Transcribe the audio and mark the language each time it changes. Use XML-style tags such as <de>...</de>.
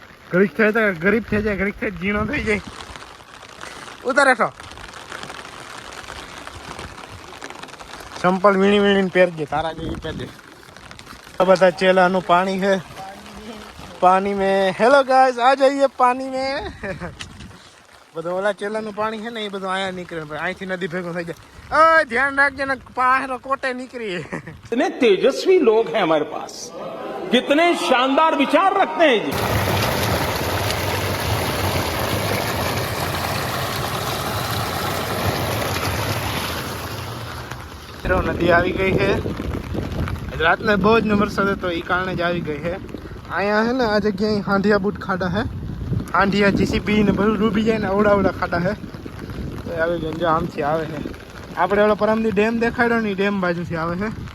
<gu>ગરીબ થાય તો ગરીબ થઈ જાય ગરીબ થાય ઝીણો થઈ જાય. ઉતારે છો ચંપલ વીણી વીણીને પહેરજે તારા જેવી પહેરજે. બધા ચેલાનું પાણી</gu> <hi>है पानी में. हेलो गाइस आ जाइए पानी में.</hi> <gu>બધું ઓલા ચેલાનું પાણી છે ને એ બધું અહીંયા નીકળે. અહીંથી નદી ભેગું થઈ જાય. ધ્યાન રાખજે ને પાહેરો કોટે નીકળી.</gu> <hi>इतने तेजस्वी लोग हैं हमारे पास. कितने शानदार विचार रखते हैं जी.</hi> <gu>નદી આવી ગઈ છે. રાતને બહુ જ વરસાદ હતો એ કારણે જ આવી ગઈ છે. અહીંયા છે ને આ જગ્યાએ હાંડિયા બૂટ ખાડા છે. હાંડિયા જીસીબી ને બધું ડૂબી જાય ને અવડા ખાડા છે. તો આવી ગઈ જો આમથી આવે છે. આપણે ઓલો પરમથી ડેમ દેખાડ્યો ને ડેમ બાજુથી આવે છે.</gu>